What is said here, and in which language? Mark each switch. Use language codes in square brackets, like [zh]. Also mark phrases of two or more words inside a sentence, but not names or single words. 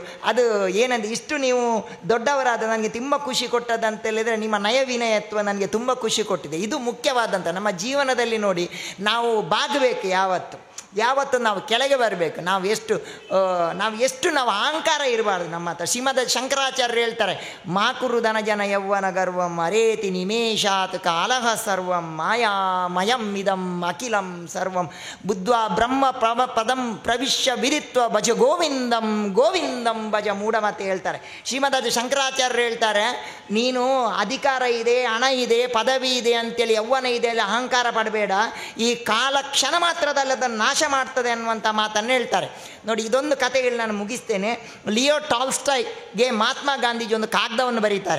[kn] ಅದು ಏನಂದ್ರೆ, ಇಷ್ಟು ನೀವು ದೊಡ್ಡವರಾದ ನನಗೆ ತುಂಬ ಖುಷಿ ಕೊಟ್ಟದಂತ ಹೇಳಿದರೆ, ನಿಮ್ಮ ನಯ ವಿನಯತ್ವ ನನಗೆ ತುಂಬ ಖುಷಿ ಕೊಟ್ಟಿದೆ. ಇದು ಮುಖ್ಯವಾದಂಥ ನಮ್ಮ ಜೀವನದಲ್ಲಿ ನೋಡಿ, ನಾವು ಬಾಗಬೇಕು, ಯಾವತ್ತು ನಾವು ಕೆಳಗೆ ಬರಬೇಕು. ನಾವು ಎಷ್ಟು ಅಹಂಕಾರ ಇರಬಾರ್ದು ನಮ್ಮ ಹತ್ರ. ಶ್ರೀಮದ್ ಶಂಕರಾಚಾರ್ಯರು ಹೇಳ್ತಾರೆ, [sa] ಮಾಕುರು ಧನಜನ ಯೌವನ ಗರ್ವಂ ಅರೇತಿ ನಿಮೇಷಾತ್ ಕಾಲಹ ಸರ್ವಂ ಮಾಯಾಮಯಂ ಇದಂ ಅಖಿಲಂ ಸರ್ವಂ ಬುದ್ಧ್ವಾ ಬ್ರಹ್ಮ ಪದಂ ಪ್ರವಿಶ್ಯ ವಿರಿತ್ವ ಭಜ ಗೋವಿಂದಂ ಭಜ ಮೂಢಮತೆ ಹೇಳ್ತಾರೆ. [kn] ಶ್ರೀಮದ್ ಶಂಕರಾಚಾರ್ಯರು ಹೇಳ್ತಾರೆ, ನೀನು ಅಧಿಕಾರ ಇದೆ, ಹಣ ಇದೆ, ಪದವಿ ಇದೆ ಅಂತೇಳಿ, ಯೌವನ ಇದೆ ಅಲ್ಲಿ ಅಹಂಕಾರ ಪಡಬೇಡ. ಈ ಕಾಲ ಕ್ಷಣ ಮಾತ್ರದಲ್ಲಿ ಅದನ್ನು ನಾಶ ನಾಶ ಮಾಡ್ತದೆ ಅನ್ನುವಂಥ ಮಾತನ್ನು ಹೇಳ್ತಾರೆ. ನೋಡಿ, ಇದೊಂದು ಕಥೆಗಳು ನಾನು ಮುಗಿಸ್ತೇನೆ. ಲಿಯೋ ಟಾಲ್ಸ್ಟಾಯ್ಗೆ ಮಹಾತ್ಮ ಗಾಂಧೀಜಿ ಒಂದು ಕಾಗದವನ್ನು ಬರೀತಾರೆ.